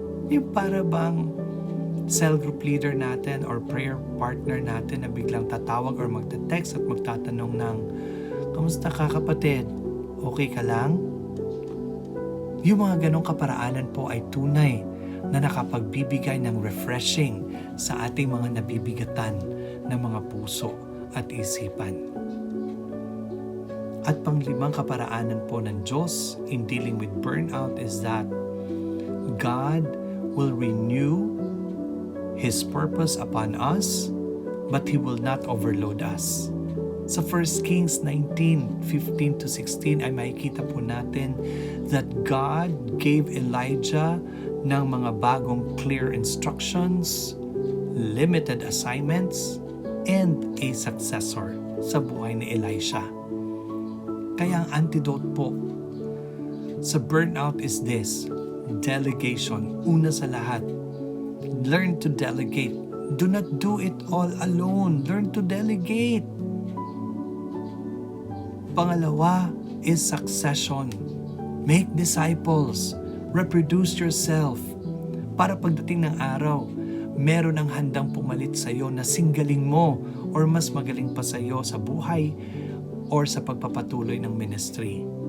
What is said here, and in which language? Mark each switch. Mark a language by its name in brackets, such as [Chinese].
[Filipino] Yung para bang [English] cell group leader [Filipino] natin or [English] prayer partner [Filipino] natin na biglang tatawag or magte-text at magtatanong ng, "Kamusta ka, kapatid? Okay ka lang?" Yung mga ganong kaparaanan po ay tunay na nakapagbibigay ng refreshing sa ating mga nabibigatan ng mga puso at isipan. At panglimang kaparaanan po ng Diyos [English] in dealing with burnout is that God will renew His purpose upon us, but He will not overload us. Sa 1 Kings 19:15 to 16 [Filipino] ay makikita po natin [English] that God gave Elijah [Filipino] ng mga bagong [English] clear instructions, limited assignments, and a successor [Filipino] sa buhay ni [English] Elisha. [Filipino] Kaya ang antidote po sa burnout [English] is this: delegation. [Filipino] Una sa lahat, [English] learn to delegate. Do not do it all alone. Learn to delegate. [Filipino] Pangalawa [English] is succession. Make disciples. Reproduce yourself. [Filipino] Para pagdating ng araw, meron ang handang pumalit sa iyo na singgaling mo or mas magaling pa sa iyo sa buhay or sa pagpapatuloy ng ministry.